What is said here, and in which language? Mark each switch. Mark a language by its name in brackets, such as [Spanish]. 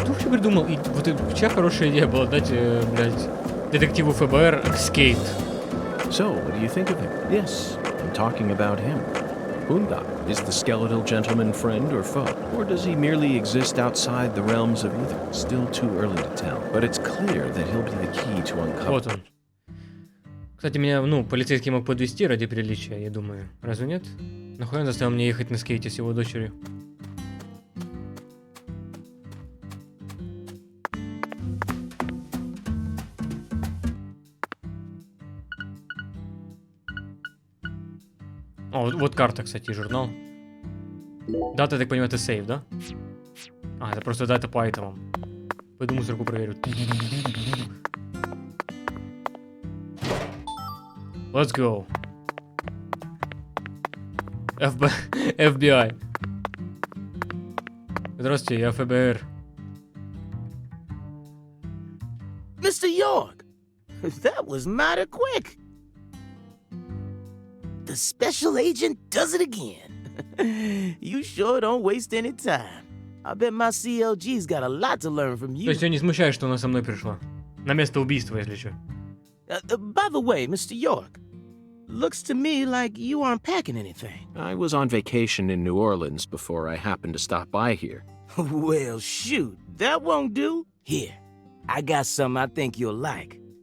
[Russian] Придумал, и вот чья хорошая идея была дать, блядь, детективу ФБР скейт. [English] So, what do you think of him? Yes, I'm talking about him. Boondock, is the skeletal gentleman friend or foe? Or does he merely exist outside the realms of either? Still too early to tell, but it's clear that he'll be the key to uncover. [Russian] Вот он. Кстати, меня, ну, полицейский мог подвести ради приличия, я думаю. Разве нет? Нахуй он заставил меня ехать на скейте с его дочерью? О, вот карта, кстати, журнал. Дата, я так понимаю, это сейв, да? А, это просто дата по айтемам. Пойду мусорку проверю. [English] Let's go. FBI. [Russian] Здравствуйте, я ФБР. [English] Mr. York, that was mighty quick. The special agent does it again. You sure don't waste any time. I bet my CLG's got a lot to learn from you. [Russian] То есть я не смущаюсь, что она со мной пришла. На место убийства, если что. [English] By the way, Mr. York, looks to me like you aren't packing anything. I was on vacation in New Orleans before I happened to stop by here. Well, shoot, that won't do. Here, I got something I think you'll like.